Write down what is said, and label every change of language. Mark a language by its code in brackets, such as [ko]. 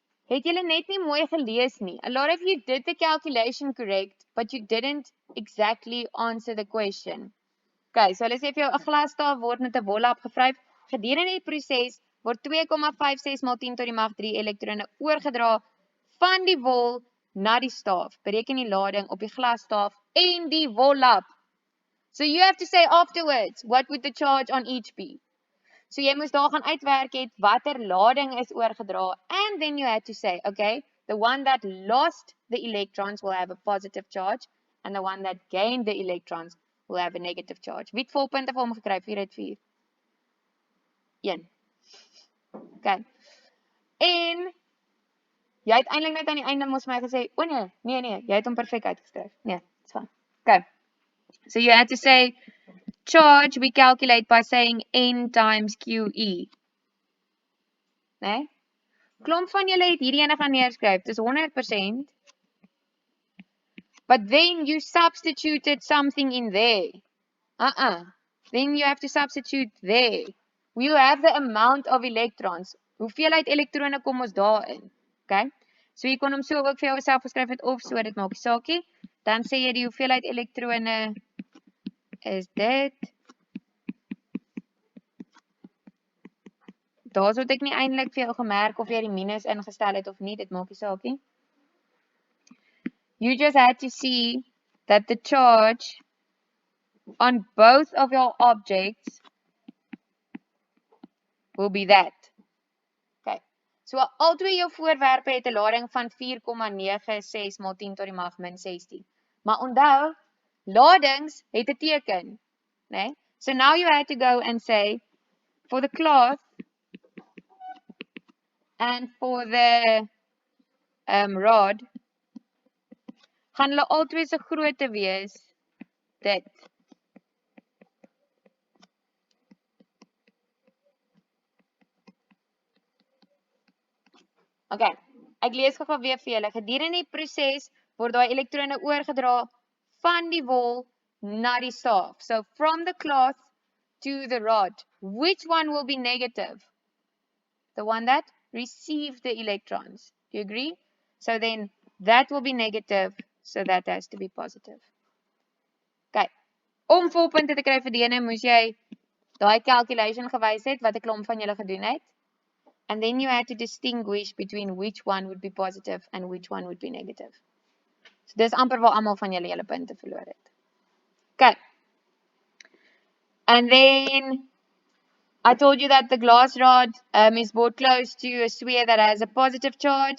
[af] Het julle net nie mooi gelees nie? [en] A lot of you did the calculation correct, but you didn't exactly answer the question. [af] Okay, so hulle sê vir jou 'n glasstaaf word met 'n wol opgevryf. Gedurende die proses word 2,56 maal 10 tot die mag 3 elektrone oorgedra van die wol na die staaf. Bereken die lading op die glasstaaf en die wollap. [en] So you have to say afterwards, what would the charge on each be? [af] So jy moes daar gaan uitwerk het watter lading is oorgedra, [en] and then you had to say, okay, the one that lost the electrons will have a positive charge, and the one that gained the electrons will have a negative charge. [af] Wie het volpunte vir hom gekry? 4 uit 4. 1. Okay. En jy het eintlik net aan die einde mos my gesê, o nee, jy het hom perfek uitgeskryf. [en] Nee, it's fine. Okay. So you had to say charge we calculate by saying N times QE. Nee? [af] Klomp van julle het hierdie ene gaan neerskryf. Dis 100%. [en] But then you substituted something in there. Then you have to substitute there. You have the amount of electrons. [af] Hoeveelheid elektrone kom ons daarin? Okay? So jy kon hom so ook vir jouself geskryf het of so, dit maak nie saakie. Dan sê jy die hoeveelheid elektrone is dit. Daar sou ek nie eintlik vir jou gemerk of jy die minus ingestel het of nie, dit maak nie saakie. [en] You just had to see that the charge on both of your objects will be that. Okay. [af] So al twee jou voorwerpe het 'n lading van 4,96 maal 10 tot die mag min 16. Maar onthou, ladings het 'n teken, né? [en] So now you had to go and say for the cloth and for the rod, [af] gaan hulle albei se grootte wees dit. Okay, ek lees gou weer vir julle. Gedurende die proses word daai elektrone oorgedra van die wol na die staaf. [en] So from the cloth to the rod. Which one will be negative? The one that received the electrons. Do you agree? So then that will be negative, so that has to be positive. Okay. [af] Om volpunte te kry vir die ene, moes jy daai calculation gewys het wat 'n klomp van julle gedoen het. [en] And then you had to distinguish between which one would be positive and which one would be negative. [af] So dis amper waar almal van julle punte verloor het. [en] Okay. And then I told you that the glass rod is brought close to a sphere that has a positive charge.